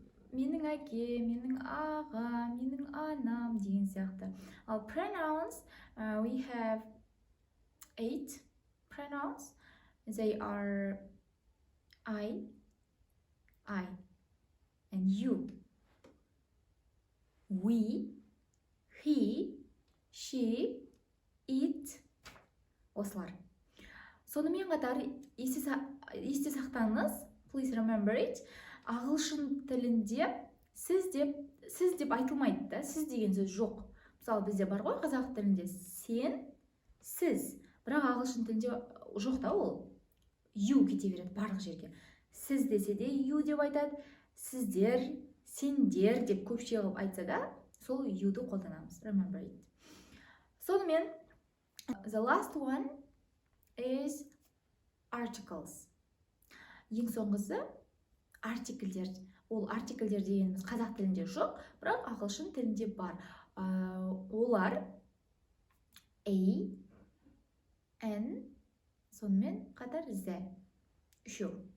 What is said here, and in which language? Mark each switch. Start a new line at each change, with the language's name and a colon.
Kazakh: Менің әке, менің аға, менің анам деген сияқты. Ал
English: pronouns, we have 8 pronouns. They are I, and you, we, he, she, it,
Kazakh: осылар. Сонымен қатар есте сақтаңыз,
English: please remember it,
Kazakh: ағылшын тілінде сіз деп айтылмайды да, сіз деген сөз жоқ. Мысалы, бізде бар ғой қазақ тілінде сен, сіз, бірақ ағылшын тілінде жоқ та ол. You кете береді барлық жерге. Сіз десе де you деп айтады, сіздер, сендер деп көпше қылып айтса да, сол you'ды қолданамыз.
English: Remember it.
Kazakh: Сонымен,
English: the last one is articles.
Kazakh: Ең соңғысы артикльдер. Ол артикльдер дегеніміз қазақ тілінде жоқ, бірақ ағылшын тілінде бар. Олар a, n, сонымен қатар the. Үшеу.